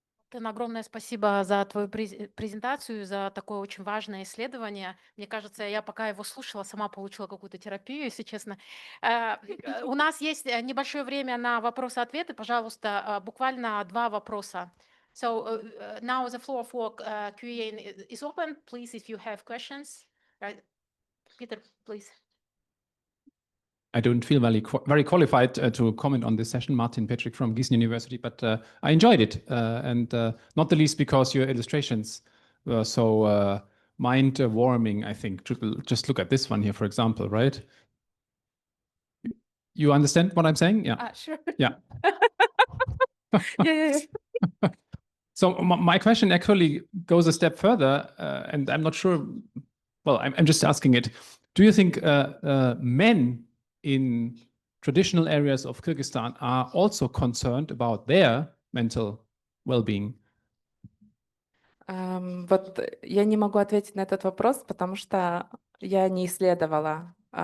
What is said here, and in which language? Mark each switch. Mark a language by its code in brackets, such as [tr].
[ru] Огромное спасибо за твою презентацию, за такое очень важное исследование. Мне кажется, я пока его слушала, сама получила какую-то терапию, если честно. У нас есть небольшое время на вопросы-ответы. Пожалуйста, буквально 2 вопроса. [en] So now the floor for Q&A is open. Please, if you have questions. Peter, please. I don't feel very qualified to comment on this session, Martin Petrick from Gießen University, but I enjoyed it, and not the least because your illustrations were so mind-warming, I think. Just look at this one here, for example, right? You understand what I'm saying? Yeah. Sure. Yeah. Yeah. So my question actually goes a step further, and I'm not sure, well, I'm just asking it. Do you think men in traditional areas of Kyrgyzstan are also concerned about their mental well-being? [ru] Вот я не могу ответить на этот вопрос, потому что я не исследовала.